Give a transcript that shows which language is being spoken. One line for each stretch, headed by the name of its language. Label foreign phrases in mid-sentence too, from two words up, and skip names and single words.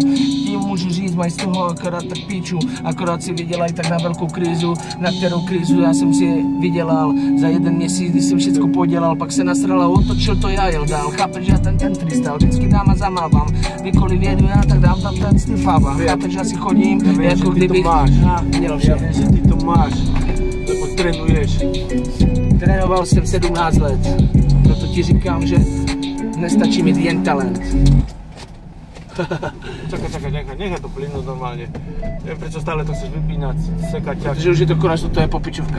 Czech: Tím můžu říct, mají z toho akorát tak píču, akorát si vydělají tak na velkou krizu, na kterou krizu já jsem si vydělal za jeden měsíc, když jsem všecko podělal, pak se nasral a otočil to já jel dál, chápeš, já ten freestyle vždycky dám a zamávám, kdykoliv jedu já, tak dám tam ten stifává, chápeš, já si chodím,
Slovak: ja viem,
Czech: jako kdybych dělal vše.
Slovak: Ja viem, že ty to máš, lebo trénuješ.
Czech: Trénoval jsem 17 let, proto ti říkám, že nestačí mít jen talent.
Slovak: Čakaj, nechaj to plynúť normálne. Neviem, prečo stále to chceš vypínať, sekať ťa.
Czech: Protože už je to konečně, to je po piču v kam.